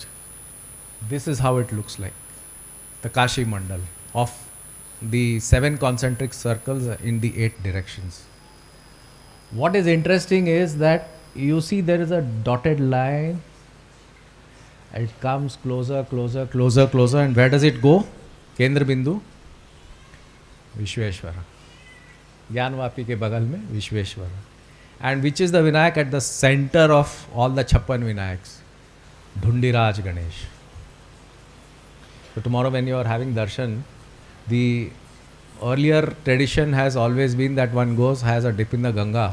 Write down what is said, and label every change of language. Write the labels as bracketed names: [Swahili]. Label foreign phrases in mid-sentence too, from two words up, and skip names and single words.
[English] This is how it looks like. The Kashi Mandal of the 7 concentric circles in the 8 directions. What is interesting is that you see there is a dotted line. It comes closer, closer, closer, closer, and where does it go? Kendra Bindu, Vishweshwara. [Hindi] ज्ञानवापी के बगल में विश्वेश्वर. [English] And which is the Vinayak at the center of all the Chappan Vinayaks? Dhundiraj Ganesh. So tomorrow when you are having darshan, the earlier tradition has always been that one goes, has a dip in the Ganga.